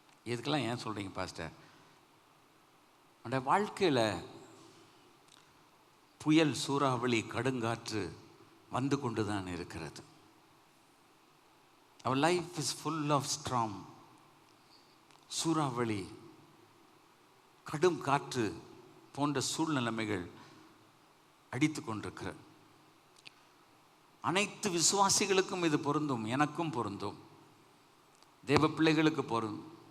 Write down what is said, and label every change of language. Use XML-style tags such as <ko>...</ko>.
<ta>இதுக்கெல்லாம் ஏன் சொல்கிறீங்க பாஸ்டர்? அந்த வாழ்க்கையில் புயல், சூறாவளி, கடுங்காற்று வந்து கொண்டு தான் இருக்கிறது.</ta> <en>Our life is full of storm.</en> <ta>சூறாவளி, கடும் காற்று போன்ற சூழ்நிலைமைகள் அடித்து கொண்டிருக்கிறது. அனைத்து விசுவாசிகளுக்கும் இது பொருந்தும், எனக்கும் பொருந்தும், தேவ பிள்ளைகளுக்கு பொருந்தும்.</ta>